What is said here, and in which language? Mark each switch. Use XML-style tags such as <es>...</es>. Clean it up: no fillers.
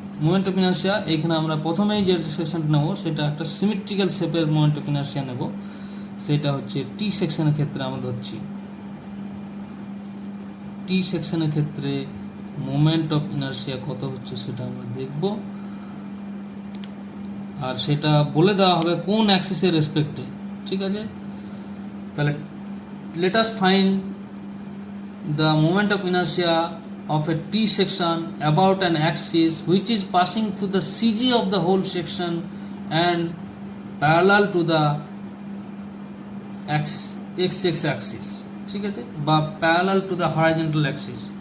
<bn>Moment of inertia এখানে আমরা প্রথমেই যে সেকশনটা নেব, সেটা একটা সিমেট্রিক্যাল শেপের মোমেন্ট অফ ইনার্শিয়া নেব। সেটা হচ্ছে টি সেকশনের ক্ষেত্রে আমরা ধরছি। টি সেকশনের ক্ষেত্রে মোমেন্ট অফ ইনার্শিয়া কত হচ্ছে সেটা আমরা দেখব, আর সেটা বলে দেওয়া হবে কোন অ্যাক্সিসের রেসপেক্টে। ঠিক আছে, তাহলে</bn> <en>let us find the moment of inertia of a T section about an axis which is passing through the CG of the whole section and parallel to the</en> <bn>x Axis, ঠিক আছে, বা</bn> <en>Parallel to the horizontal axis.</en>